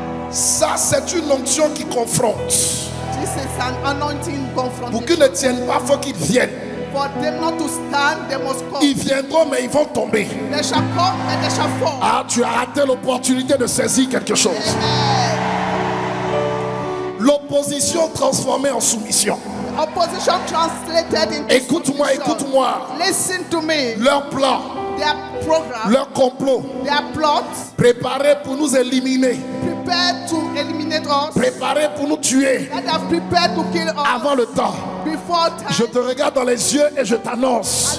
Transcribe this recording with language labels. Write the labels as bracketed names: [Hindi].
[French] Ça, c'est une onction qui confronte. [English] This is an anointing [French] Pour [English] confrontation. [French] qu'ils ne tiennent pas, il faut qu'ils viennent. [English] For them not to stand, they must come. [French] Ils viendront, mais ils vont tomber. [English] They shall come and they shall fall. [French] Ah, tu as raté l'opportunité de saisir quelque chose. L'opposition transformée en soumission. [English] Opposition translated into [French] Écoute-moi, [English] submission. [French] écoute-moi. [English] Listen to me. [French] Leur plan, [English] Their program, [French] leur complot, [English] their plot, [French] préparé pour nous éliminer, [English] prepared to eliminate us. [French] préparé pour nous tuer [English] That have prepared to kill us [French] avant le temps. [English] before [French] Je [English] time. [French] te regarde dans les yeux et je t'annonce